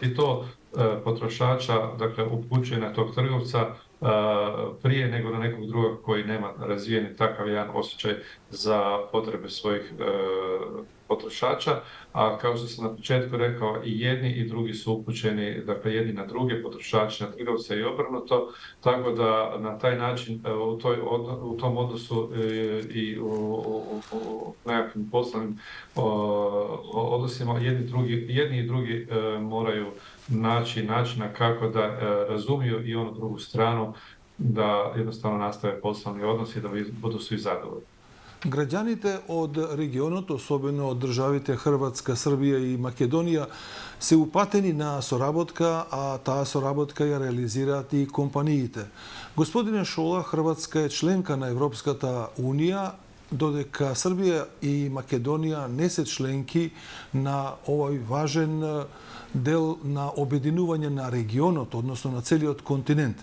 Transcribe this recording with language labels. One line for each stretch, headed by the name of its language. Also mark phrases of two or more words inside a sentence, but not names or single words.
Croatian: I to potrošača, dakle, upućuje na tog trgovca prije nego na nekog drugog koji nema razvijeni takav jedan osjećaj za potrebe svojih potrošača, a kao što sam na početku rekao, i jedni i drugi su upućeni, dakle jedni na druge, potrošači na trgovce i obrnuto, tako da na taj način u tom odnosu i u nekakvim poslovnim odnosima jedni i drugi moraju naći načina kako da razumiju i onu drugu stranu, da jednostavno nastave poslovni odnos i da budu svi zadovoljni.
Macedonian: Граѓаните од регионот, особено од државите Хрватска, Србија и Македонија, се упатени на соработка, а таа соработка ја реализираат и компаниите. Господине Шола, Хрватска е членка на Европската Унија, додека Србија и Македонија не се членки на овој важен дел на обединување на регионот, односно на целиот континент.